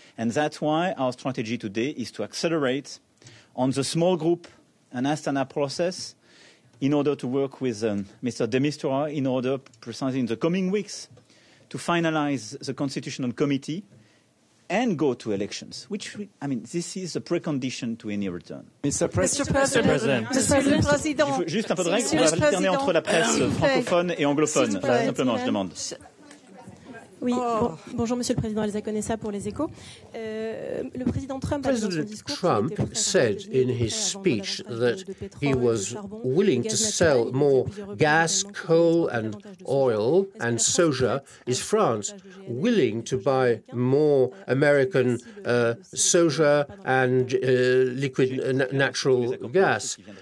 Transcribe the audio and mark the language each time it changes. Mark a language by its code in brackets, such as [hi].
[en] And that's why our strategy today is to accelerate on the small group and Astana process in order to work with Mr. de Mistura in order, precisely in the coming weeks, to finalize the Constitutional Committee and go to elections, which, I mean, this is a precondition to any return. Mr. President. [fr] Il faut juste un peu de règle. On va alterner entre la presse francophone et anglophone. Simplement, je demande. Oui, bonjour Monsieur le Président Elsa Conessa pour les Échos. Le président Trump [en] said in his speech that he was willing to sell more gas, coal and oil and soja. Is France willing to buy more American soja and liquid natural gas?